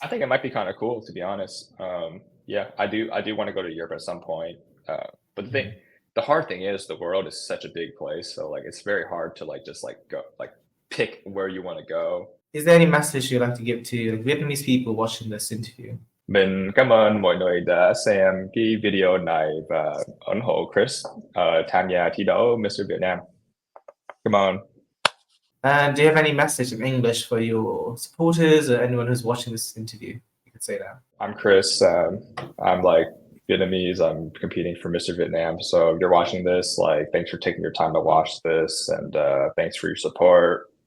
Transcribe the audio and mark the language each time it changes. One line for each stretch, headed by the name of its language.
English: I think it might be kind of cool, to be honest. Yeah, I do want to go to Europe at some point. But the hard thing is the world is such a big place, so like it's very hard to like just like go like pick where you want to go. Is there any message you'd like to give to like, Vietnamese people watching this interview?
Vietnamese: Mình cảm ơn mọi người đã xem cái video này và ủng hộ Chris tham gia thi đấu Mr.
English: Vietnam. Come on. And do you have any message in English for your supporters or anyone who's watching this interview? You could say that. I'm Chris. I'm like Vietnamese. I'm competing for Mr. Vietnam. So if you're watching this, like, thanks for taking your time to watch this, and thanks for your support.